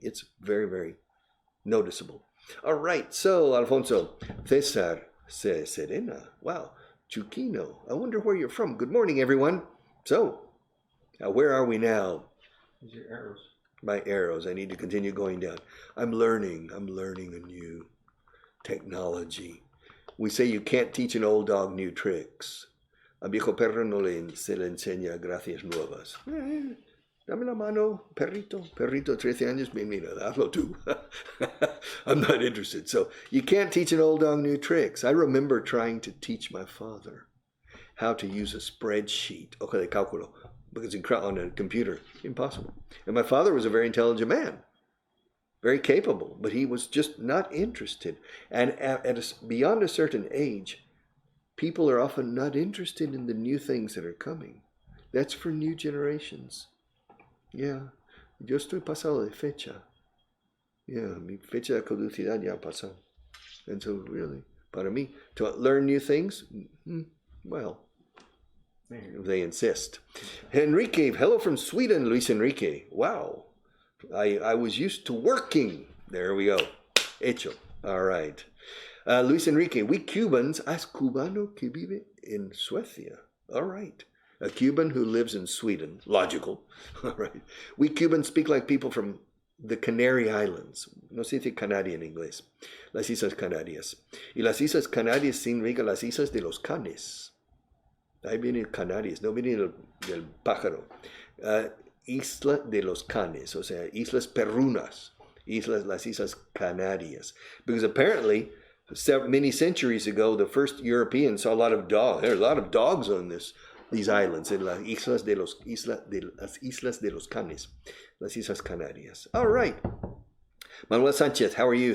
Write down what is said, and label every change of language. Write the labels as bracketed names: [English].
[English] It's very, very noticeable. All right, so Alfonso, Cesar, Serena. Wow. Chukino. I wonder where you're from. Good morning, everyone. So, where are we now? These are arrows. My arrows. I need to continue going down. I'm learning a new technology. We say you can't teach an old dog new tricks. [Spanish] A viejo perro no se le enseña gracias nuevas. Dame la mano, perrito. Perrito, 13 años, mira, hazlo tú. [English] I'm not interested. So you can't teach an old dog new tricks. I remember trying to teach my father how to use a spreadsheet, [Spanish] hoja de cálculo, [English] because on a computer, impossible. And my father was a very intelligent man, very capable, but he was just not interested. And beyond a certain age, people are often not interested in the new things that are coming. That's for new generations. [Spanish] Yeah, yo estoy pasado de fecha. Yeah, mi fecha de caducidad ya pasó. [English] And so really, [Spanish] para mí, [English] to learn new things, well, they insist. Enrique, hello from Sweden, Luis Enrique. Wow, I was used to working. There we go. Hecho. All right. [Spanish] Luis Enrique, [English] we Cubans, [Spanish] ¿es cubano que vive en Suecia? [English] All right. A Cuban who lives in Sweden. Logical. All right. We Cubans speak like people from the Canary Islands. [Spanish] No se dice Canaria en inglés. Las Islas Canarias. Y las Islas Canarias significan las Islas de los Canes. Ahí viene Canarias, no viene del pájaro. Isla de los Canes, o sea, Islas Perrunas. Las Islas Canarias. [English] Because apparently, many centuries ago, the first Europeans saw a lot of dogs. There are a lot of dogs on these islands, in [Spanish] las Islas de los Canes, las Islas Canarias. [English] All right. Manuel Sanchez, how are you?